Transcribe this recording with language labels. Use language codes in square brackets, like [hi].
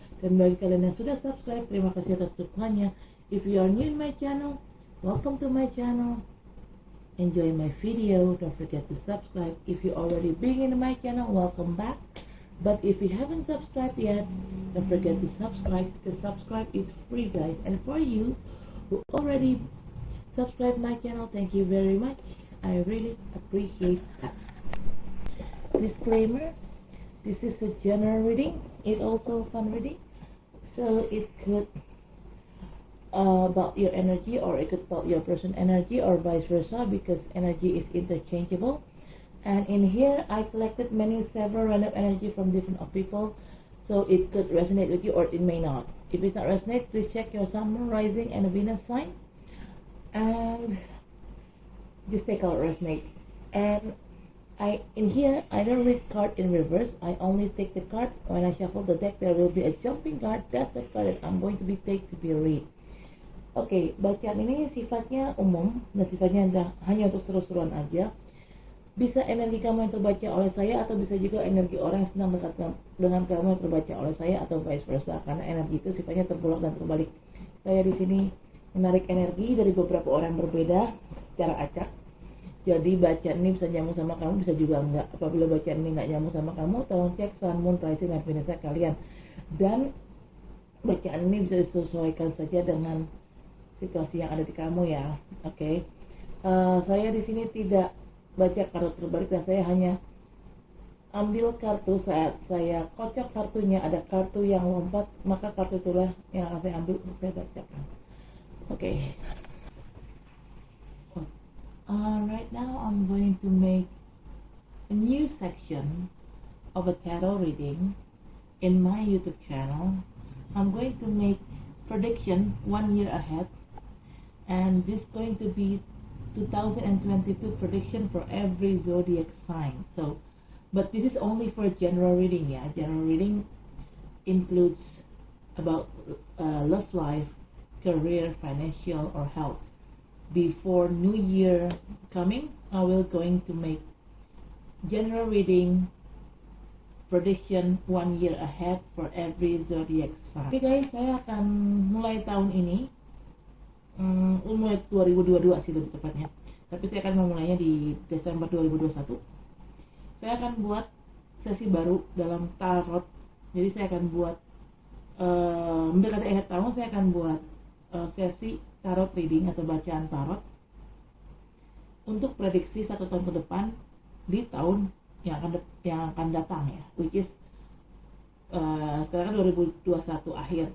[id] Dan bagi kalian yang sudah subscribe, terima kasih atas dukungannya. [en] If you are new in my channel, welcome to my channel. Enjoy my video. Don't forget to subscribe. If you already been in my channel, welcome back. But if you haven't subscribed yet, don't forget to subscribe, because subscribe is free guys. And for you who already subscribe my channel, thank you very much. I really appreciate that. Disclaimer, this is a general reading. It also fun reading, so it could about your energy, or it could about your person energy, or vice versa, because energy is interchangeable. And in here I collected several random energy from different people, so it could resonate with you or it may not. If it's not resonate, please check your sun, moon, rising, and Venus sign, and just take out resonate. And in here I don't read card in reverse. I only take the card when I shuffle the deck. There will be a jumping card. That's the card that I'm going to be take to be read. [id] Oke, bacaan ini sifatnya umum dan sifatnya hanya untuk seru-seruan aja. Bisa energi kamu yang terbaca oleh saya, atau bisa juga energi orang yang sedang dekat dengan kamu yang terbaca oleh saya, atau vice versa, karena energi itu sifatnya terbolak dan terbalik. Saya di sini menarik energi dari beberapa orang berbeda secara acak. Jadi bacaan ini bisa nyambung sama kamu, bisa juga enggak. Apabila bacaan ini enggak nyambung sama kamu, tolong cek sun, moon, rising, dan Venus kalian. Dan bacaan ini bisa disesuaikan saja dengan situasi yang ada di kamu ya. Oke. Saya di sini tidak baca kartu terbalik, dan saya hanya ambil kartu saat saya kocok kartunya. Ada kartu yang lompat, maka kartu itulah yang akan saya ambil untuk saya bacakan. Oke. [en] Right now I'm going to make a new section of a tarot reading in my YouTube channel. I'm going to make prediction 1 year ahead, and this is going to be 2022 prediction for every zodiac sign. So, but this is only for general reading ya. General reading includes about love life, career, financial, or health. Before New Year coming, I will going to make general reading prediction 1 year ahead for every zodiac sign. [id] Oke guys, saya akan mulai tahun ini, mulai 2022 sih lebih tepatnya, tapi saya akan memulainya di Desember 2021. Saya akan buat sesi baru dalam tarot. Jadi saya akan buat mendekati akhir tahun, saya akan buat sesi tarot reading atau bacaan tarot untuk prediksi 1 tahun ke depan di tahun yang akan datang ya, [en] which is [id] sekarang kan 2021 akhir.